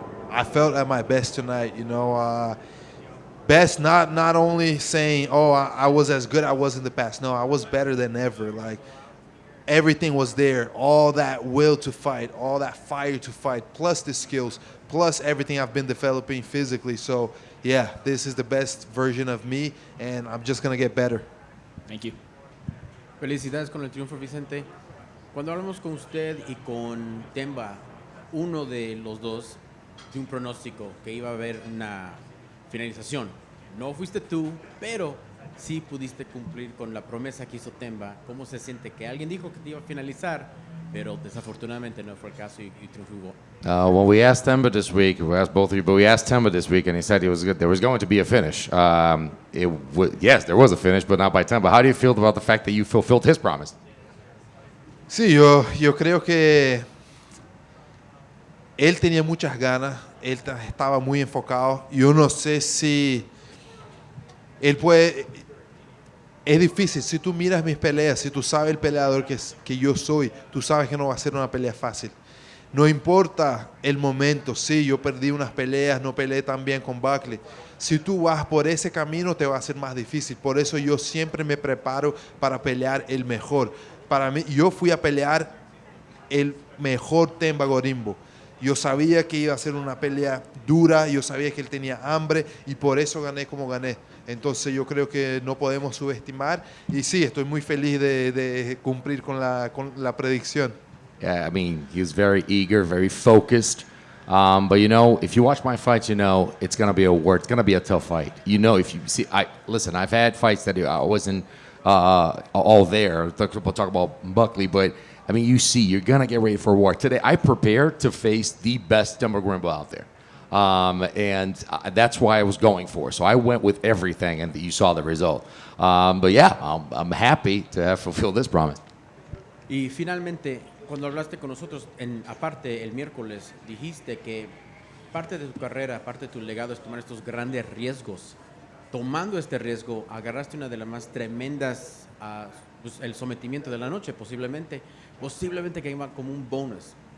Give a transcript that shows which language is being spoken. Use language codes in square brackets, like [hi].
[en] I felt at my best tonight, you know. Best, not only saying, oh, I was as good I was in the past. No, I was better than ever. Like, everything was there. All that will to fight, all that fire to fight, plus the skills, plus everything I've been developing physically. So, yeah, this is the best version of me, and I'm just going to get better. Thank you. [es] Felicidades con el triunfo, Vicente. Cuando hablamos con usted y con Themba, uno de los dos de un pronóstico que iba a haber una finalización. No fuiste tú, pero sí pudiste cumplir con la promesa que hizo Themba. ¿Cómo se siente que alguien dijo que te iba a finalizar, pero desafortunadamente no fue el caso y triunfó? [en] Well, we asked Themba this week. We asked both of you, but we asked Themba this week, and he said there was going to be a finish. Yes, there was a finish, but not by Themba. How do you feel about the fact that you fulfilled his promise? [es] Sí, yo creo que él tenía muchas ganas, él estaba muy enfocado. Yo no sé si él puede. Es difícil, si tú miras mis peleas, si tú sabes el peleador que yo soy, tú sabes que no va a ser una pelea fácil. No importa el momento, sí, yo perdí unas peleas, no peleé tan bien con Buckley. Si tú vas por ese camino, te va a ser más difícil. Por eso yo siempre me preparo para pelear el mejor. Para mí, yo fui a pelear el mejor Themba Gorimbo. Yo sabía que iba a ser una pelea dura, yo sabía que él tenía hambre y por eso gané como gané. Entonces yo creo que no podemos subestimar y sí, estoy muy feliz de cumplir con la predicción. [en] Yeah, I mean, he was very eager, very focused. But you know, if you watch my fights, you know it's gonna be it's gonna be a tough fight. You know, if you see, listen, I've had fights that I wasn't all there. We'll talk about Buckley, but I mean, you see, you're gonna get ready for war. Today, I prepared to face the best Themba Gorimbo out there, and that's why I was going for. So I went with everything, and you saw the result. But yeah, I'm happy to have fulfilled this promise. [es] Y finalmente, cuando hablaste con nosotros, aparte el miércoles, dijiste que parte de tu carrera, parte de tu legado es tomar estos grandes riesgos. Tomando este riesgo, agarraste una de las más tremendas, pues, el sometimiento de la noche, posiblemente que iba como un bonus.